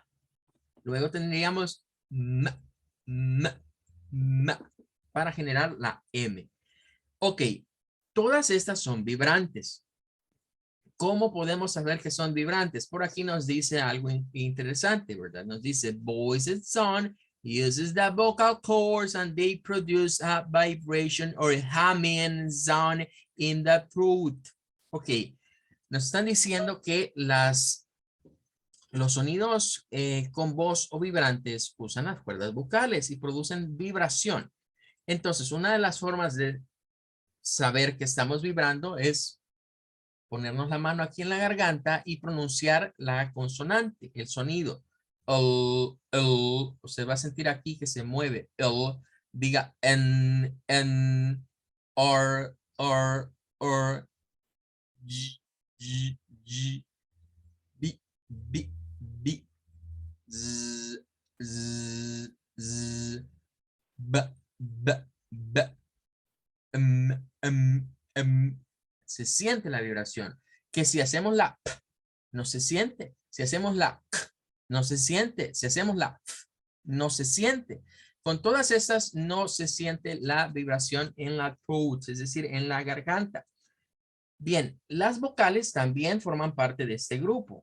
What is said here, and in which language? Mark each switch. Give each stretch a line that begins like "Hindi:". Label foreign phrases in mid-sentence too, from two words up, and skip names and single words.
Spanish: Luego tendríamos ma, ma, ma, para generar la M. Ok, todas estas son vibrantes. ¿Cómo podemos saber que son vibrantes? Por aquí nos dice algo interesante, ¿verdad? Nos dice,
English: voiced sound uses the vocal cords and they produce a vibration or humming sound in the throat.
Spanish: Ok, nos están diciendo que los sonidos con voz o vibrantes usan las cuerdas vocales y producen vibración. Entonces, una de las formas de saber que estamos vibrando es ponernos la mano aquí en la garganta y pronunciar la consonante, el sonido. Usted va a sentir aquí que se mueve. Diga en, or, g, bi, bi, z, z, z, b, se siente la vibración. Que si hacemos la p, no se siente. Si hacemos la k, no se siente. Si hacemos la f, no se siente. Con todas estas no se siente la vibración en la throat, es decir, en la garganta. Bien, las vocales también forman parte de este grupo.